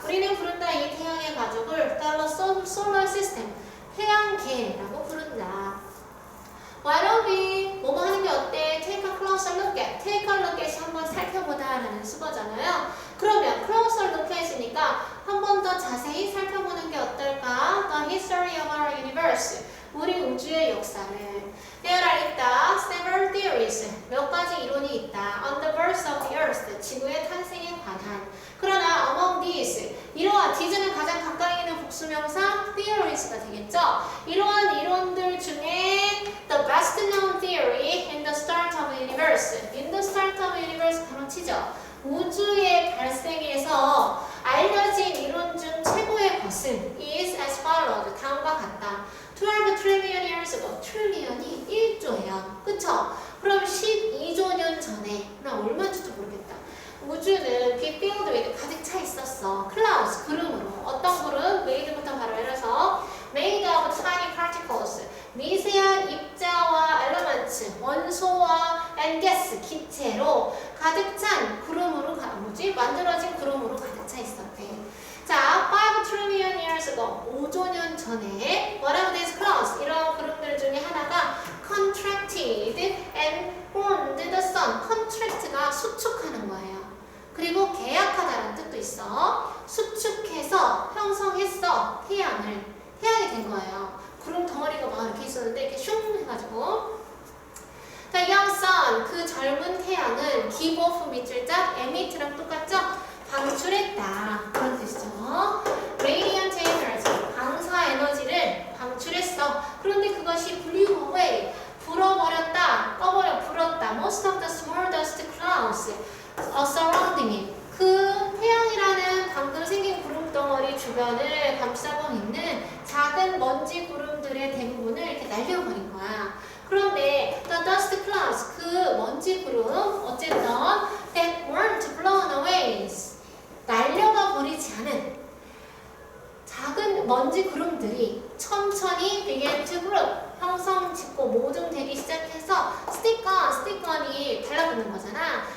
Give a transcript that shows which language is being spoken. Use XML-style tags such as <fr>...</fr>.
<ko>우리는 부른다 이 태양의 가족을</ko> <en>the solar system,</en> <ko>태양계라고 부른다.</ko> <en>Why don't we</en> <ko>뭐뭐 하는 게 어때?</ko> <en>Take a closer look at. Take a look at</en> <ko>이 한번 살펴보다 라는 수거잖아요. 그러면 closer look at이니까 한 번 더 자세히 살펴보는 게 어떨까?</ko> <en>The history of our universe.</en> <ko>우리 우주의 역사를.</ko> <en>There are</en> <ko>있다.</ko> <en>Several theories.</en> <ko>몇 가지 이론이 있다.</ko> <en>On the birth of the earth.</en> <ko>지구의 탄생에 관한. 그러나 among these. 이러한 these는 가장 가까이 있는 복수명사 theories가 되겠죠. 이러한 이론들 중에</ko> <en>the best known theory in the start of the universe. In the start of the universe</en> <ko>바로 치죠. 우주의 발생에서 알려진 이론 중 최고의 것은</ko> <en>is as follows.</en> <ko>다음과 같다.</ko> <en>12 trillion years ago.</en> <ko>트릴리언이 1조예요. 그쵸? 그럼 12조 년 전에 나 얼마인지도 모르겠다. 우주는</ko> <en>be filled with</en> <ko>가득 차 있었어. clouds 구름으로. 어떤 구름?</ko> <en>made부터</en> <ko>바로 해서</ko> <en>made of tiny particles.</en> <ko>미세한 입자와 elements, 원소와</ko> <en>and gas,</en> <ko>기체로 가득 찬 구름으로 만들어진 구름으로 가득 차 있었대.</ko> <en>자, 5 trillion years ago,</en> <ko>5조 년 전에</ko> <en>one of these clouds,</en> <ko>이런 구름들 중에 하나가</ko> <en>contracted and formed the sun.</en> <ko>contract가 수축하는 거예요. 그리고 계약하다라는 뜻도 있어. 수축해서 형성했어. 태양이 된 거예요. 구름 덩어리가 막 이렇게 있었는데 이렇게 슝 해가지고</ko> <en>The young sun,</en> <ko>그 젊은 태양은</ko> <en>give off</en> <ko>밑줄자 emit랑 똑같죠? 방출했다. 그런 뜻이죠.</ko> <en>Radiant energy,</en> <ko>방사 에너지를 방출했어. 그런데 그것이</ko> <en>blew away,</en> <ko>불어버렸다, 불었다.</ko> <en>Most of the small dust clouds surrounding it.</en> <ko>그 태양이라는 방금 생긴 구름덩어리 주변을 감싸고 있는 작은 먼지 구름들의 대부분을 이렇게 날려버린 거야.</ko> <en>그런데 the dust clouds,</en> <ko>그 먼지 구름 어쨌든</ko> <en>that weren't blown away,</en> <ko>날려가 버리지 않은 작은 먼지 구름들이</ko> <en>천천히 began to grow, 형성 짓고 모종되기 시작해서 stick on이 달라붙는 거잖아.</en>